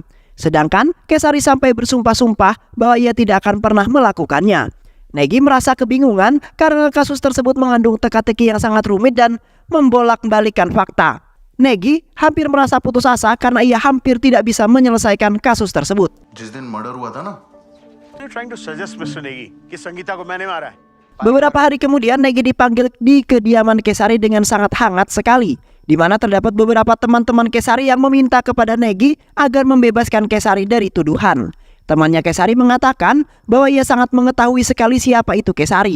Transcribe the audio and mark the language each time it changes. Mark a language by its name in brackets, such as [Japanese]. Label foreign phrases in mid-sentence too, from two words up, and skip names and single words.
[Indonesian] Sedangkan Kesari sampai bersumpah-sumpah bahwa ia tidak akan pernah melakukannya. Negi merasa kebingungan karena kasus tersebut mengandung teka-teki yang sangat rumit dan membolak-balikan fakta. Negi hampir merasa putus asa karena ia hampir tidak bisa menyelesaikan kasus tersebut. [Hindi] जिस दिन मर्डर हुआ था ना? [English] You're trying to suggest, Mr. [Hindi] Negi, कि संगीता को मैंने मारा है. [Indonesian] Beberapa hari kemudian Negi dipanggil di kediaman Kesari dengan sangat hangat sekali, di mana terdapat beberapa teman-teman Kesari yang meminta kepada Negi agar membebaskan Kesari dari tuduhan. Temannya Kesari mengatakan bahwa ia sangat mengetahui sekali siapa itu Kesari.